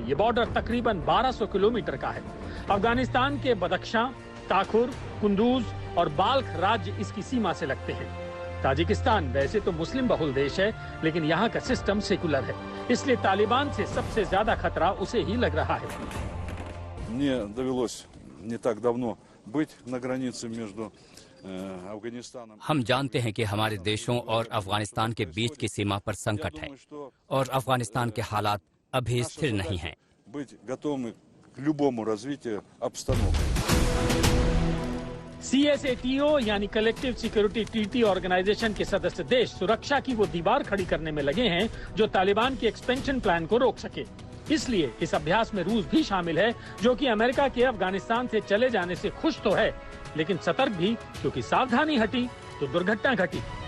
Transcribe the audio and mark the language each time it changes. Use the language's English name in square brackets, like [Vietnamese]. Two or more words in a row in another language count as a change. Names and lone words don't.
[Hindi] ये बॉर्डर तकरीबन 1200 किलोमीटर का है। अफगानिस्तान के बदख्शां, ताखुर, कुंदूज और बाल्ख राज्य इसकी सीमा से लगते हैं। ताजिकिस्तान वैसे तो मुस्लिम बहुल देश है, लेकिन यहाँ का सिस्टम सेकुलर है, इसलिए तालिबान से सबसे ज्यादा खतरा उसे ही लग रहा है। [Russian] Мне довелось не так давно быть на границе между Афганистаном. [Hindi] हम जानते हैं कि हमारे देशों और अफगानिस्तान के बीच की सीमा पर संकट है और अफगानिस्तान के हालात अभी स्थिर नहीं हैं। [Russian] Быть готовы к любому развитию обстановки. [Hindi] CSATO यानी कलेक्टिव सिक्योरिटी ट्रीटी ऑर्गेनाइजेशन के सदस्य देश सुरक्षा की वो दीवार खड़ी करने में लगे हैं जो तालिबान के [English] expansion plan [Hindi] को रोक सके। इसलिए इस अभ्यास में रूस भी शामिल है, जो कि अमेरिका के अफगानिस्तान से चले जाने से खुश तो है, लेकिन सतर्क भी, क्योंकि सावधानी हटी तो दुर्घटना घटी।